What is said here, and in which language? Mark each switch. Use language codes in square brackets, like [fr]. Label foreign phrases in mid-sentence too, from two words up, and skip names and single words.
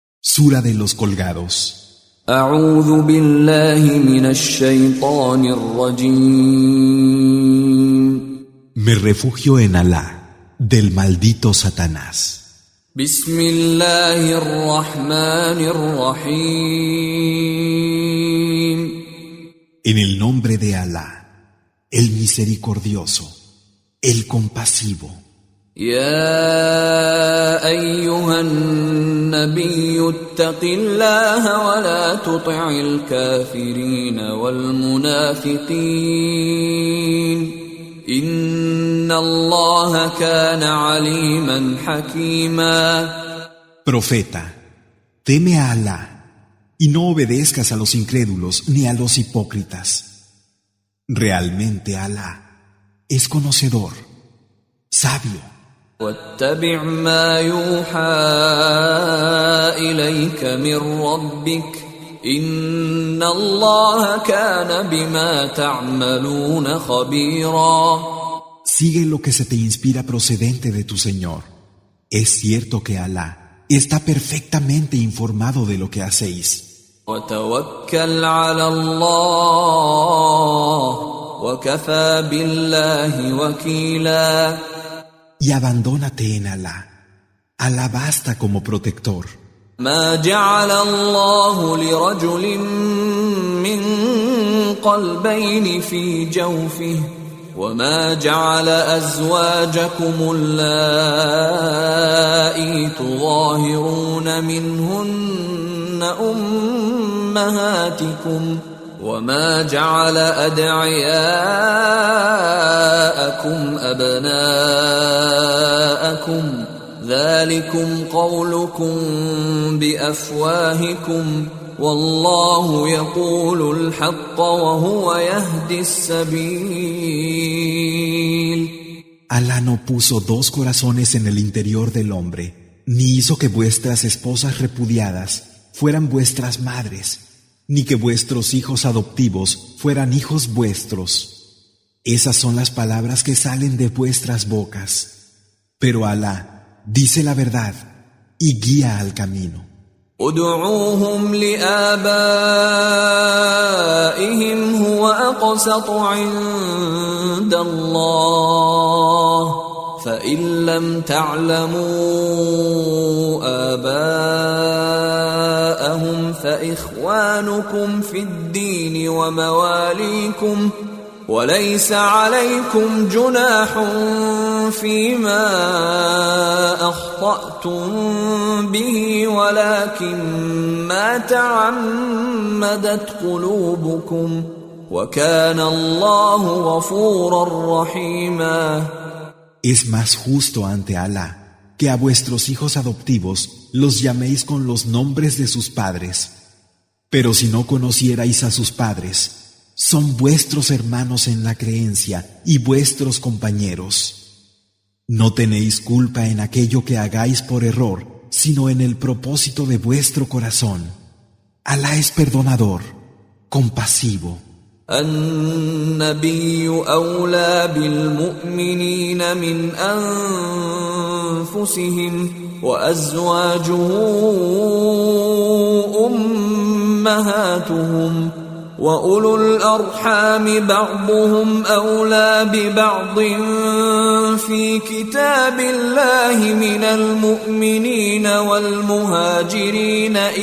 [es] Sura de los colgados. [ar] أعوذ بالله من الشيطان الرجيم. [es] Me refugio en Alá, del maldito Satanás. [ar] بسم الله الرحمن الرحيم. [es] En el nombre de Alá, el misericordioso, el compasivo. [ar] يا أيها النبي اتق الله ولا تطع الكافرين والمنافقين إن الله كان عليما حكيما. [es] Profeta, teme a Alá y no obedezcas a los incrédulos ni a los hipócritas. Realmente Alá es conocedor, sabio. [ar] واتبع ما يوحى إليك من ربك إن الله كان بما تعملون خبيرا. [es] Sigue lo que se te inspira procedente de tu Señor. Es cierto que Alá está perfectamente informado de lo que hacéis. [ar] وتوكل على الله وكفى بالله وكيلا. [es] Y abandónate en Alá. Alá basta como protector. [ar] ما جعل الله لرجل من قلبين في جوفه وما جعل أزواجكم اللائي تظاهرون منهن أمهاتكم وما جعل أدعياءكم أبناءكم ذلكم قولكم بأفواهكم والله يقول الحق وهو يهدي السبيل. [es] Alá no puso dos corazones en el interior del hombre, ni hizo que vuestras esposas repudiadas fueran vuestras madres, ni que vuestros hijos adoptivos fueran hijos vuestros. Esas son las palabras que salen de vuestras bocas. Pero Alá dice la verdad y guía al camino. [ar] ادعوهم لآبائهم هو أقسط عند الله فإن لم تعلموا آباءهم فإخوانكم في الدين ومواليكم وليس عليكم جناح فيما أخطأتم به ولكن ما تعمدت قلوبكم وكان الله غفورا رحيما. [es] Es más justo ante Alá que a vuestros hijos adoptivos los llaméis con los nombres de sus padres. Pero si no conocierais a sus padres, son vuestros hermanos en la creencia y vuestros compañeros. No tenéis culpa en aquello que hagáis por error, sino en el propósito de vuestro corazón. Alá es perdonador, compasivo. [ar] النبي أولى بالمؤمنين من أنفسهم وأزواجه أمهاتهم وأولو الأرحام بعضهم أولى ببعض في كتاب الله من المؤمنين والمهاجرين